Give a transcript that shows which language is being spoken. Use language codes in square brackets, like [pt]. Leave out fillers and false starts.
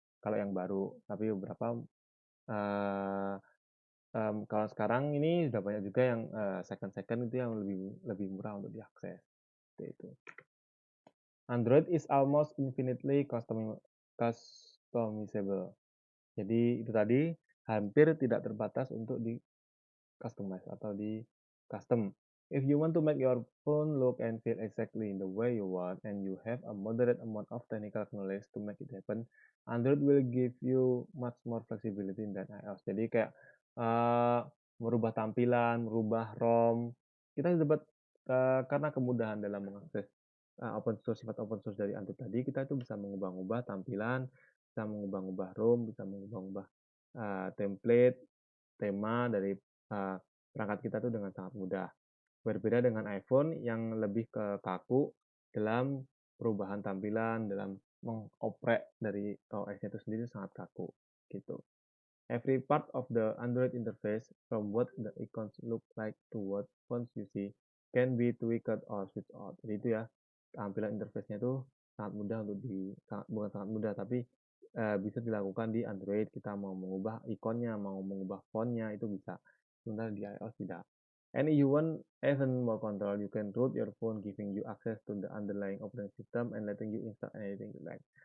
[id] Kalau yang baru, tapi beberapa eh, kalau sekarang ini sudah banyak juga yang second itu yang lebih lebih murah untuk diakses. Seperti itu. [en] Android is almost infinitely customizable. [id] Jadi itu tadi hampir tidak terbatas untuk di customize atau di custom. [en] If you want to make your phone look and feel exactly in the way you want and you have a moderate amount of technical knowledge to make it happen, Android will give you much more flexibility than iOS. [id] Jadi kayak merubah tampilan, merubah ROM. Kita dapat karena kemudahan dalam mengakses sifat open source dari Android tadi, kita itu bisa mengubah-ubah tampilan, bisa mengubah-ubah ROM, bisa mengubah-ubah template, tema dari perangkat kita itu dengan sangat mudah. Berbeda dengan iPhone yang lebih ke kaku dalam perubahan tampilan, dalam mengoprek dari OS-nya itu sendiri sangat kaku gitu. [en] Every part of the Android interface, from what the icons look like to what fonts you see, can be tweaked or switched out. [id] Jadi itu ya, tampilan interface-nya itu sangat mudah bukan sangat mudah, tapi bisa dilakukan di Android. Kita mau mengubah ikonnya, mau mengubah fontnya itu bisa. Sementara di iOS tidak. [en] And you want even more control, you can root your phone, giving you access to the underlying operating system and letting you install anything you like.